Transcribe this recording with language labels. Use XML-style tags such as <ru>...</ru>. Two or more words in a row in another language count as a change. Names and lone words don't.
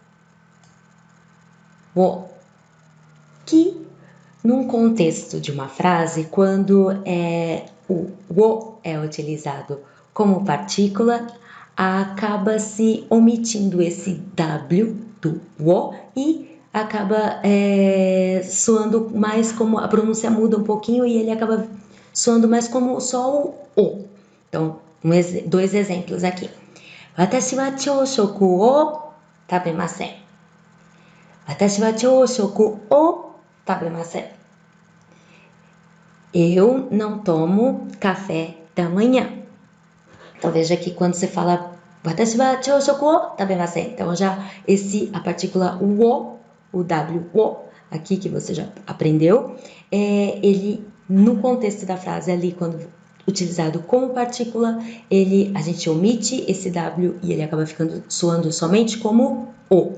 <pt>que num contexto de uma frase, quando o wo é utilizado como partícula, acaba se omitindo esse W do wo e acaba soando mais como, a pronúncia muda um pouquinho e ele acaba soando mais como só o O. Então, dois exemplos aqui.</pt> <ja>私は朝食を食べません. 私は朝食を食べません.</ja> <pt>Eu não tomo café da manhã. Então, veja que quando você fala</pt> <ja>私は朝食を食べません,</ja> <pt>então já a partícula o W, o, aqui que você já aprendeu, ele, no contexto da frase ali, quando utilizado como partícula, a gente omite esse W e ele acaba soando somente como o.</pt>